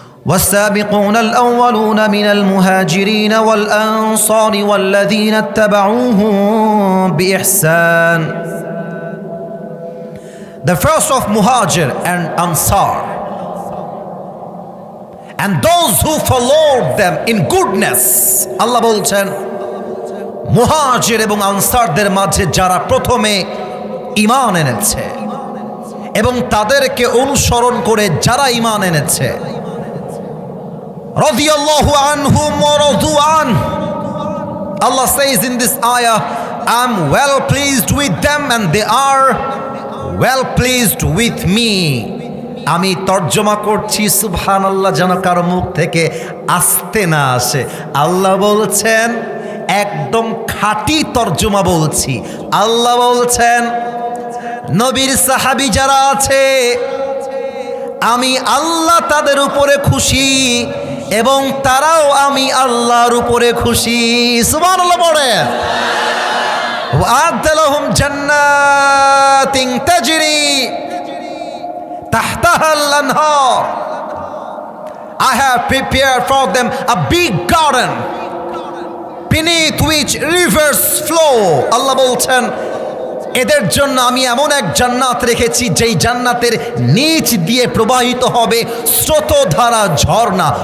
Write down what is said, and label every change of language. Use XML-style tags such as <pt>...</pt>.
<ar>والسابقون الأولون من المهاجرين والأنصار والذين اتبعوهم بإحسان.</ar> <en>The first of Muhajir and Ansar, and those who followed them in goodness.</en> <bn>আল্লাহ বলছেন, মুহাজির এবং আনসারদের মাঝে যারা প্রথমে ঈমান এনেছে এবং তাদেরকে অনুসরণ করে যারা ঈমান এনেছে,</bn> <ar>রাদিয়াল্লাহু আনহুম ওয়া রাদু আন।</ar> <en>Allah says in this ayah, I'm well pleased with them and they are well pleased with me.</en> <bn>আমি তর্জমা করছি, সুবহানাল্লাহ, যেন কারো মুখ থেকে আসতে না আসে। আল্লাহ বলছেন, একদম খাঁটি তর্জমা বলছি। আল্লাহ বলছেন, নবীর সাহাবী যারা আছে আমি আল্লাহ তাদের উপরে খুশি এবং তারাও আমি আল্লাহর উপরে খুশি। সুবহানাল্লাহ পড়েন।</bn> <ar>ওয়া'আদ্দা লাহুম জান্নাতিন তাজরি তাহতাহাল আনহার।</ar> <en>I have prepared for them a big garden beneath which rivers flow.</en> <bn>আল্লাহ বলছেন, এদের জন্য আমি এমন এক জান্নাত রেখেছি যেই জান্নাতের নিচ দিয়ে প্রবাহিত হবে স্রোতধারা ঝর্ণা।</bn>